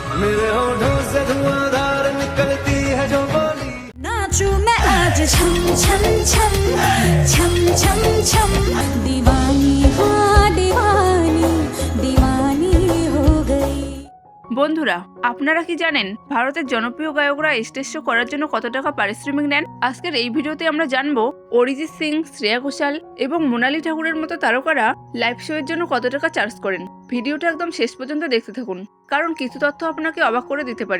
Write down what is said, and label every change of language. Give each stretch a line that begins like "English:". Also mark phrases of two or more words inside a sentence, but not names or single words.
Hindi: मेरे होठों से धुआंधार निकलती है जो बोली नाचूं मैं आज छम छम छम छम छम छम दीवानी हाँ दीवानी दीवानी हो गई।
Bangla: বন্ধুরা, আপনারা কি জানেন ভারতের জনপ্রিয় গায়করা স্টেজ শো করার জন্য কত টাকা পারিশ্রমিক নেন? আজকের এই ভিডিওতে আমরা জানবো অরিজিৎ সিং, শ্রেয়া ঘোষাল এবং মোনালি ঠাকুরের মতো তারকারা লাইভ শো এর জন্য কত টাকা চার্জ করেন। ভিডিওটা একদম শেষ পর্যন্ত দেখতে থাকুন, কারণ কিছু তথ্য আপনাকে অবাক করে দিতে পারে।